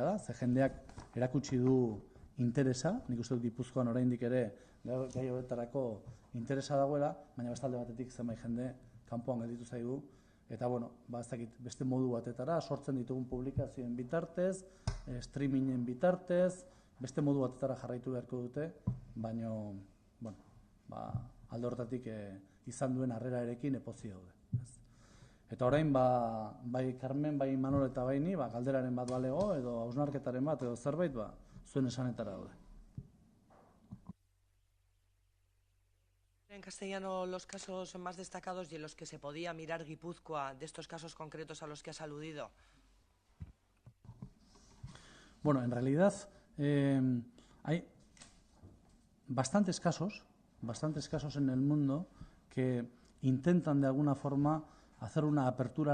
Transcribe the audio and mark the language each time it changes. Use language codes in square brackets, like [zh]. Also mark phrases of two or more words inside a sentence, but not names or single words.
[eu] da, ze jendeak erakutsi du interesa, nik uste dut Gipuzkoan oraindik ere gai horretarako interesa dagoela, baina bestalde batetik zenbait jende kanpoan gelditu zaigu, eta ez dakit beste modu batetara, sortzen ditugun publikazioen bitartez, streamingen bitartez, beste modu batetara jarraitu beharko dute, baina alde horretatik izan duen harrera erekin epozi daude. Eta orain, bai Carmen, bai Manol eta bai ni, galderaren bat balego, edo hausnarketaren bat, edo zerbait, zuen esanetara daude. [es] En castellano, los casos más destacados y en los que se podía mirar Guipúzcoa de estos casos concretos a los que has aludido. Bueno, en realidad hay bastantes casos en el mundo que intentan de alguna forma hacer una apertura a